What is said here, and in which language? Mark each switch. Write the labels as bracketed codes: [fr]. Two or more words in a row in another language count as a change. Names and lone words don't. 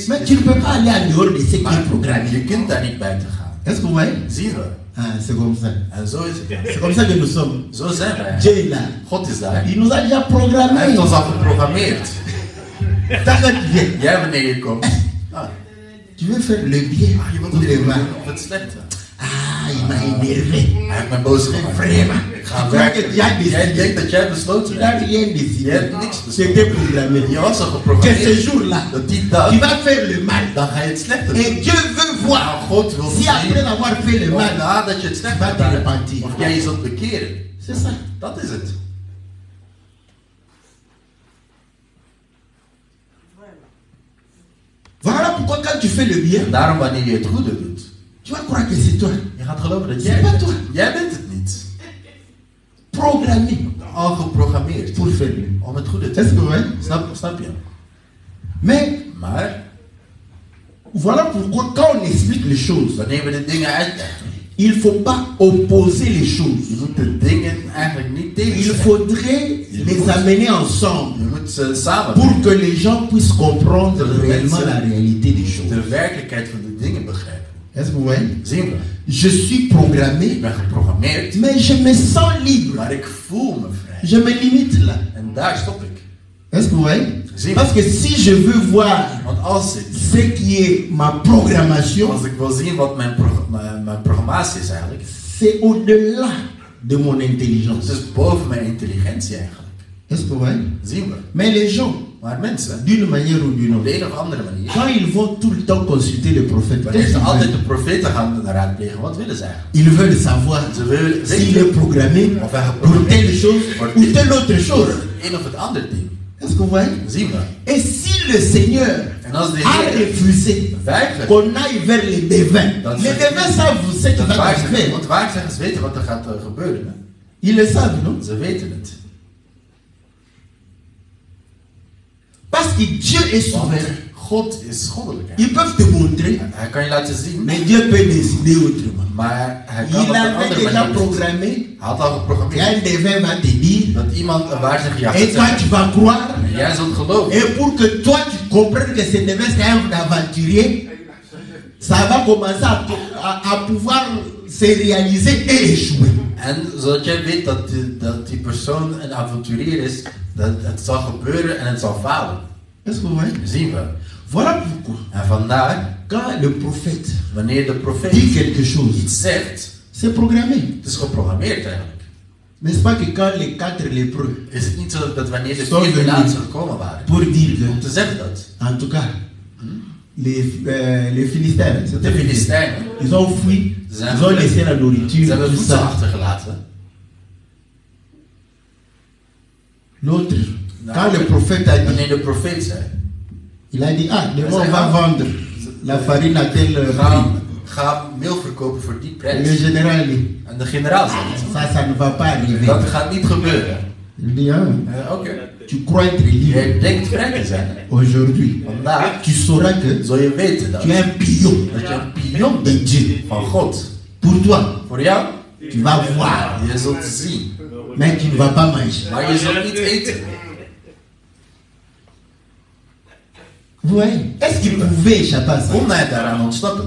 [fr] Mais [nl] is. [fr] tu ne peux pas aller en dehors de ce qui [nl] Maar [fr] est programmé. [nl] je kunt daar niet buiten gaan. [fr] Est-ce que vous voyez? [nl] Zien we. [fr] Ah, c'est comme ça. [nl] En zo is het. [fr] C'est comme ça que nous sommes. [nl] Zo zijn wij. [fr] Dieu est là. [nl] God is daar. [fr] Il nous a déjà [nl] Hij [fr] programmé. [nl] heeft ons al geprogrammeerd. [fr] Ça, quand tu viens, [nl] Jij wanneer je komt, [fr] tu veux faire le bien [nl] je wilt [fr] ou [nl] het [fr] le [nl] goed [fr] mal. [nl] doen of het slechte. [fr] Ah, il m'a énervé. [nl] Hij heeft mij boos gemaakt. [fr] Vraiment. [nl] Ga [fr] Tu crois que [nl] werken. [fr] tu as [nl] Jij [fr] décidé. [nl] denkt dat jij besloten [fr] Tu n'as [nl] hebt. [fr] rien [nl] Je [fr] décidé. [nl] hebt niks [fr] C'était [nl] besloten. [fr] programmé. [nl] Je was al [fr] Que ce [nl] geprogrammeerd. [fr] jour-là, [nl] Dat die [fr] tu [nl] dag, [fr] vas faire le mal. [nl] dan ga je het slechte doen. [fr] Et Dieu veut [nl] Maar [fr] voir [nl] God wil [fr] si après [nl] zien, [fr] avoir fait le [nl] of [fr] mal, [nl] nadat je het slechte Wat hebt gedaan, [fr] repentir. [nl] of jij je zult bekeren. [fr] c'est ça. [nl] Dat is het. [fr] Voilà pourquoi quand tu fais le bien, [nl] En daarom wanneer je het goede doet, [fr] tu vas croire que c'est toi. [nl] je gaat geloven dat [fr] C'est [nl] jij [fr] pas [nl] bent. [fr] toi. [nl] Jij bent het niet. [fr] Programmé [nl] Al geprogrammeerd [fr] pour faire le bien. [nl] om het goede te [fr] Est-ce que [nl] doen. [fr] vous voyez? [nl] Snap je? [fr] Mais [nl] Maar [fr] voilà pourquoi quand on explique les choses, [nl] wanneer we de dingen uitleggen, [fr] il ne faut pas opposer les choses. [nl] je moet de dingen eigenlijk niet [fr] Il [nl] tegenstellen. [fr] faudrait les amener ensemble [nl] Je moet ze samen [fr] pour que les gens puissent comprendre réellement la réalité des choses. [nl] de werkelijkheid van de dingen begrijpen. [fr] Est-ce que vous voyez? [nl] Zien we. [fr] Je suis [nl] Ik [fr] programmé, [nl] ben geprogrammeerd, [fr] mais je me sens libre. [nl] maar ik voel me vrij. [fr] Je me limite là. [nl] En daar stop ik. [fr] Est-ce que vous voyez? [nl] Zie je. [fr] Parce que si je veux voir [nl] Want als [fr] ce qui est ma programmation, [nl] ik wil zien wat mijn programmatie is eigenlijk, [fr] c'est au-delà de mon intelligence. [nl] het is boven mijn intelligentie eigenlijk. [fr] Est-ce que vous voyez? [nl] Zien we. [fr] Mais les gens, [nl] Maar mensen, [fr] d'une manière ou d'une [nl] op de [fr] autre, [nl] een of andere manier, [fr] quand ils vont tout le temps consulter le prophète, [nl] wanneer [fr] qu'est-ce [nl] ze [fr] qu'ils [nl] altijd [fr] veulent? [nl] de profeten gaan raadplegen, wat willen ze eigenlijk? [fr] Ils veulent savoir [nl] Ze willen [fr] s'il est [nl] weten [fr] programmé [nl] of hij [fr] pour [nl] geprogrammeerd [fr] telle [nl] is [fr] chose [nl] voor [fr] ou telle autre chose. [nl] een of het ander ding. [fr] Est-ce que vous voyez? [nl] Zien we. [fr] Et si le Seigneur [nl] En als de [fr] a [nl] Heer [fr] refusé [nl] weigert, [fr] qu'on aille vers les devins, [nl] Dat [fr] les [nl] ze- [fr] devins savent ce qui [nl] dat [fr] va [nl] waarzeggers, [fr] arriver. [nl] want waarzeggers weten wat er gaat gebeuren. Hè? [fr] Ils le savent, non? [nl] Ze weten het. [fr] Parce que Dieu est [nl] Want [fr] souverain. [nl] God is goddelijk. Hè? [fr] Ils peuvent te montrer, [nl] Hij kan je laten zien, [fr] mais Dieu peut décider autrement. [nl] Maar hij kan [fr] Il [nl] op een [fr] avait [nl] andere [fr] déjà [nl] manier. [fr] programmé [nl] Hij had al geprogrammeerd [fr] qu'un devin va te dire, [nl] dat iemand een waarzegger [fr] et [nl] gaat [fr] toi [nl] zeggen. [fr] tu vas croire, [nl] En jij zult geloven. [fr] et pour que toi tu comprennes que ce devin c'est un aventurier, ça va commencer à pouvoir se réaliser et échouer. [nl] En zodat jij weet dat die persoon een avonturier is, dat het zal gebeuren en het zal falen. [fr] Est-ce que vous voyez? [nl] Zien we. [fr] Voilà pourquoi, [nl] En vandaar, [fr] quand le prophète [nl] wanneer de profeet [fr] dit quelque chose, [nl] iets zegt, [fr] c'est programmé. [nl] het is geprogrammeerd eigenlijk. [fr] N'est-ce pas que quand les 4 lépreux, [nl] Is het niet zo dat wanneer de Zo 4 [fr] venus. [nl] laatste gekomen waren, [fr] pour dire [nl] om te zeggen dat [fr] que, en tout cas, les Philistins, [nl] de [fr] c'était les Philistins, [nl] Filistijnen, [fr] ils ont fui, [nl] Zijn [fr] ils ont [nl] gevlucht. [fr] laissé la [nl] ze [fr] nourriture, [nl] hebben [fr] tout [nl] voedsel [fr] ça. [nl] achtergelaten. [fr] L'autre, Non. quand le prophète a dit, [nl] Wanneer de profeet zei, [fr] il a dit, ah, demain on [nl] Zij [fr] va [nl] gaan- [fr] vendre la farine à tel prix. [nl] ga meel verkopen voor die [fr] Le [nl] prijs. [fr] général dit, [nl] En de generaal zei het. [fr] ça ne va pas arriver. [nl] Dat gaat niet gebeuren. [fr] Il dit, ah, [nl] Oké. [fr] tu crois être libre. [nl] Jij denkt vrij te zijn. [fr] Aujourd'hui, [nl] Vandaag [fr] tu sauras que [nl] zul je weten dat [fr] tu es un pion [nl] je een pion [fr] de [nl] bent [fr] Dieu. [nl] van God. [fr] Pour toi, [nl] Voor jou, [fr] tu vas voir, [nl] je zult zien, [fr] mais tu ne vas pas manger. [nl] maar je zult niet eten. [fr] Vous voyez? Est-ce qu'il pouvait échapper à ça? [nl] Kon hij daaraan ontsnappen?